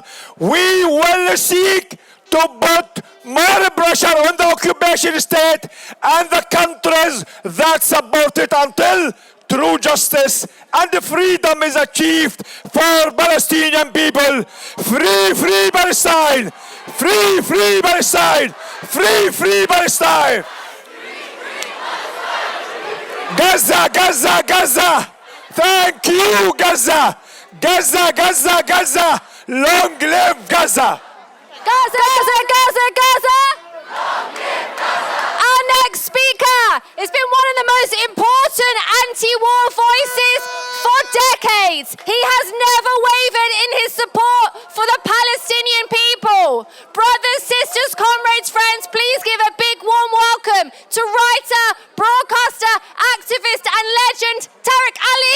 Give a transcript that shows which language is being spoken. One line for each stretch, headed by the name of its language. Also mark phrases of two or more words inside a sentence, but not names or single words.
English: We will seek to put more pressure on the occupation state and the countries that support it until true justice and freedom is achieved for Palestinian people. Free, free Palestine! Free, free Palestine! Free, free Palestine! Gaza, Gaza, Gaza! Thank you, Gaza! Gaza, Gaza, Gaza! Long live Gaza! Gaza, Gaza, Gaza, Gaza! Our next speaker has been one of the most important anti-war voices for decades. He has never wavered in his support for the Palestinian people. Brothers, sisters, comrades, friends, please give a big warm welcome to writer, broadcaster, activist and legend Tariq Ali.